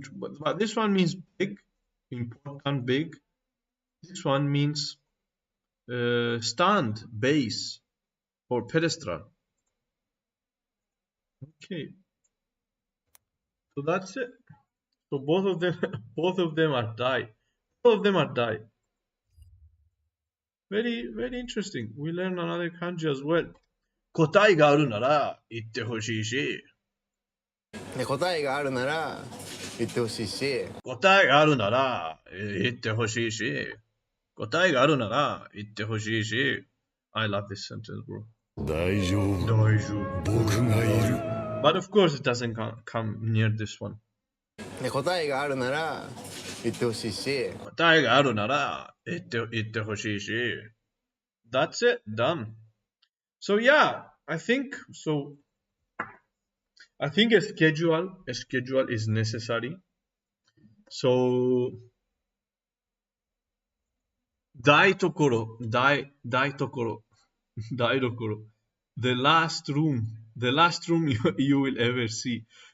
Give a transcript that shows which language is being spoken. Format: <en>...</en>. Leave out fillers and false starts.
<en>But this one means big, important, big. This one means stand, base, or pedestal. Okay. So that's it. So both of them are Dai. Both of them are Dai. Very, very interesting. We learn another kanji as well.</en> <ja>答えがあるなら言ってほしいし。答えがあるなら言ってほしいし。答えがあるなら言ってほしいし。答えがあるなら言ってほしいし。</ja> <en>I love this sentence, bro.</en> <ja>大丈夫。僕がいる。</ja> <en>But of course it doesn't come near this one.</en> <ja>答えがあるなら言ってほしいし。答えがあるなら言ってほしいし。</ja> <en>That's it. Done. So yeah, I think a schedule is necessary. So 台所 the last room you will ever see.</en>